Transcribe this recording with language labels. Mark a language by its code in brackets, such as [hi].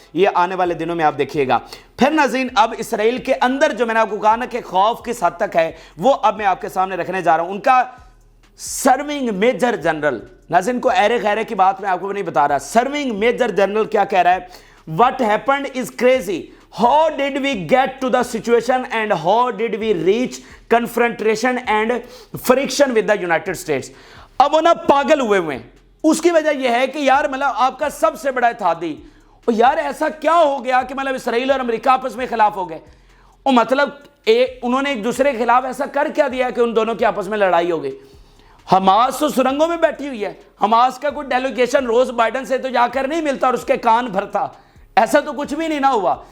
[ur] یہ آنے والے دنوں میں آپ دیکھیے گا. پھر ناظرین اب اسرائیل کے اندر جو میں نے آپ کو کہا نا کہ خوف کس حد تک ہے, وہ اب میں آپ کے سامنے رکھنے جا رہا ہوں. ان کا سرونگ میجر جنرل, ناظرین کو ایرے غیرے کی بات میں آپ کو نہیں بتا رہا, سرونگ میجر جنرل کیا کہہ رہا ہے. [en] What happened is crazy. How did we get to the situation and how did we reach confrontation and friction with the United States. [ur] اب وہ نا پاگل ہوئے ہیں. اس کی وجہ یہ ہے کہ یار مطلب آپ کا سب سے بڑا اتحادی, اور یار ایسا کیا ہو گیا کہ مطلب اسرائیل اور امریکہ آپس میں خلاف ہو گئے. اور مطلب انہوں نے ایک دوسرے کے خلاف ایسا کر کیا دیا کہ ان دونوں کی آپس میں لڑائی ہو گئی. حماس تو سرنگوں میں بیٹھی ہوئی ہے. حماس کا کوئی ڈیلیگیشن روز بائیڈن سے تو جا کر نہیں ملتا اور اس کے کان بھرتا, ایسا تو کچھ بھی نہیں نہ ہوا.